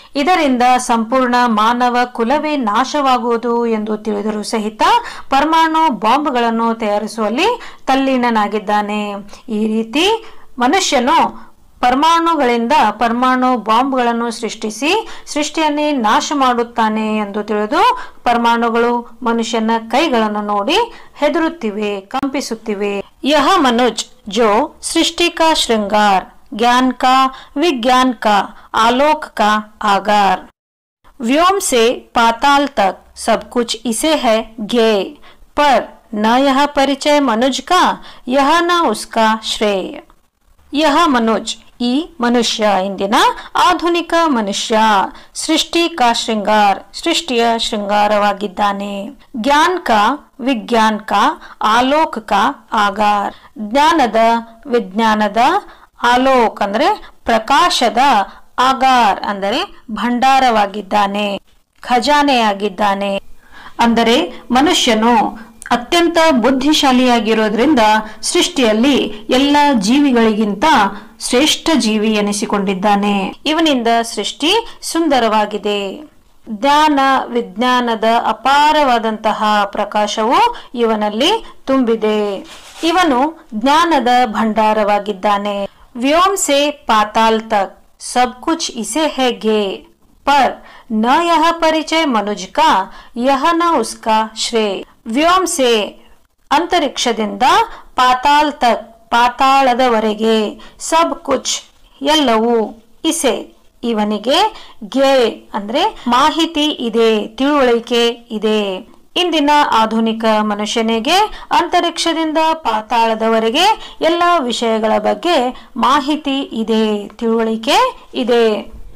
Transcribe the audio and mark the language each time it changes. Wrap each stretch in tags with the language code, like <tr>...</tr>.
<kn>ಇದರಿಂದ ಸಂಪೂರ್ಣ ಮಾನವ ಕುಲವೇ ನಾಶವಾಗುವುದು ಎಂದು ತಿಳಿದರೂ ಸಹಿತ ಪರಮಾಣು ಬಾಂಬ್ಗಳನ್ನು ತಯಾರಿಸುವಲ್ಲಿ ತಲ್ಲೀನನಾಗಿದ್ದಾನೆ. ಈ ರೀತಿ ಮನುಷ್ಯನು ಪರಮಾಣುಗಳಿಂದ ಪರಮಾಣು ಬಾಂಬ್ಗಳನ್ನು ಸೃಷ್ಟಿಸಿ ಸೃಷ್ಟಿಯನ್ನೇ ನಾಶ ಮಾಡುತ್ತಾನೆ ಎಂದು ತಿಳಿದು ಪರಮಾಣುಗಳು ಮನುಷ್ಯನ ಕೈಗಳನ್ನು ನೋಡಿ ಹೆದರುತ್ತಿವೆ, ಕಂಪಿಸುತ್ತಿವೆ.</kn> <hi>यह मनुज जो सृष्टि का श्रृंगार, ज्ञान का, विज्ञान का, आलोक का आगार, व्योम से पाताल तक सब कुछ इसे है ज्ञेय, पर न यह परिचय मनुज का, यह न उसका श्रेय. यह मनुज</hi> <kn>ಈ ಮನುಷ್ಯ, ಇಂದಿನ ಆಧುನಿಕ ಮನುಷ್ಯ,</kn> <hi>ಸೃಷ್ಟಿ ಕಾ ಶೃಂಗಾರ್</hi> <kn>ಸೃಷ್ಟಿಯ ಶೃಂಗಾರವಾಗಿದ್ದಾನೆ.</kn> <hi>ಜ್ಞಾನ ಕಾ, ವಿಜ್ಞಾನ ಕಾ, ಆಲೋಕ ಕಾ ಆಗಾರ್.</hi> <kn>ಜ್ಞಾನದ, ವಿಜ್ಞಾನದ, ಆಲೋಕ್ ಅಂದ್ರೆ ಪ್ರಕಾಶದ, ಆಗಾರ್ ಅಂದರೆ ಭಂಡಾರವಾಗಿದ್ದಾನೆ, ಖಜಾನೆಯಾಗಿದ್ದಾನೆ. ಅಂದರೆ ಮನುಷ್ಯನು ಅತ್ಯಂತ ಬುದ್ಧಿಶಾಲಿಯಾಗಿರೋದ್ರಿಂದ ಸೃಷ್ಟಿಯಲ್ಲಿ ಎಲ್ಲ ಜೀವಿಗಳಿಗಿಂತ ಶ್ರೇಷ್ಠ ಜೀವಿ ಎನಿಸಿಕೊಂಡಿದ್ದಾನೆ. ಇವನಿಂದ ಸೃಷ್ಟಿ ಸುಂದರವಾಗಿದೆ. ಜ್ಞಾನ, ವಿಜ್ಞಾನದ ಅಪಾರವಾದಂತಹ ಪ್ರಕಾಶವು ಇವನಲ್ಲಿ ತುಂಬಿದೆ. ಇವನು ಜ್ಞಾನದ ಭಂಡಾರವಾಗಿದ್ದಾನೆ.</kn> <hi>व्योम से पाताल तक सब कुछ इसे है गे, पर न यह परिचय मनुज का, यह न उसका श्रेय। ವ್ಯೋಮ್ ಸೆ</hi> <kn>ಅಂತರಿಕ್ಷದಿಂದ,</kn> <hi>ಪಾತಾಳ್ ತಕ್</hi> <kn>ಪಾತಾಳದವರೆಗೆ,</kn> <hi>ಸಬ್ ಕುಚ್</hi> <kn>ಎಲ್ಲವೂ,</kn> <hi>ಇಸೆ</hi> <kn>ಇವನಿಗೆ, ಗೆ ಅಂದ್ರೆ ಮಾಹಿತಿ ಇದೆ, ತಿಳುವಳಿಕೆ ಇದೆ. ಇಂದಿನ ಆಧುನಿಕ ಮನುಷ್ಯನಿಗೆ ಅಂತರಿಕ್ಷದಿಂದ ಪಾತಾಳದವರೆಗೆ ಎಲ್ಲ ವಿಷಯಗಳ ಬಗ್ಗೆ ಮಾಹಿತಿ ಇದೆ, ತಿಳುವಳಿಕೆ ಇದೆ.</kn>